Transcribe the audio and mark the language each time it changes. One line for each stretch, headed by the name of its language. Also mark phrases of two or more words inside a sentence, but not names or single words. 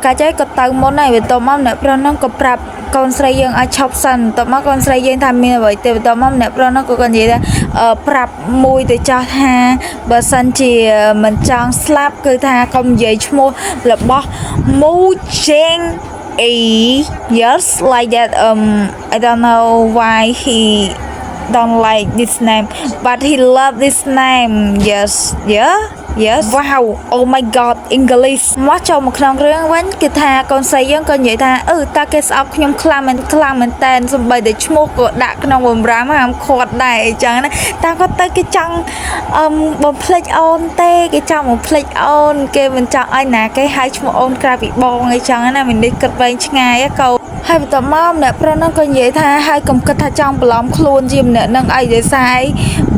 Khmer: កិច្ចហើយក៏ទៅមុនហើយបន្ទាប់មកម្នាក់ប្រុសហ្នឹងក៏ប្រាប់កូនស្រីយើងឲ្យឈប់សិនបន្ទាប់មកកូនស្រីយើងថាមានអ្វីទេបន្ទាប់មកម្នាក់ប្រុសហ្នឹងក៏និយាយថាប្រាប់មួយទៅចាស់ថាបើសិនជាមិនចង់ស្លាប់គឺថាកុំនិយាយឈ្មោះរបស់មូចេង
English: yes like that I don't know why he don't like this name but he love this name yes wow oh my god English
Khmer: មកចូលមកក្នុងរឿងវិញគឺថាកូនស្រីយើងក៏និយាយថាតើគេស្អប់ខ្ញុំខ្លាំងមែនតែនសំបីតែឈ្មោះក៏ដាក់ក្នុងបម្រាមហាមឃាត់ដែរអញ្ចឹងណាតែគាត់ទៅគេចង់បំភ្លេចអូនទេគេចង់បំភ្លេចអូនគេមិនចង់ឲ្យណាគេហៅឈ្មោះអូនក្រៅពីបងអីចឹងណាមាននេះគិតវែងឆ្ងាយកូនហើយបន្ទាប់មកម្នាក់ប្រុសហ្នឹងក៏និយាយថាហើយកុំគិតថាចង់បន្លំខ្លួនជាម្នាក់ហ្នឹងអីទេសាយបើ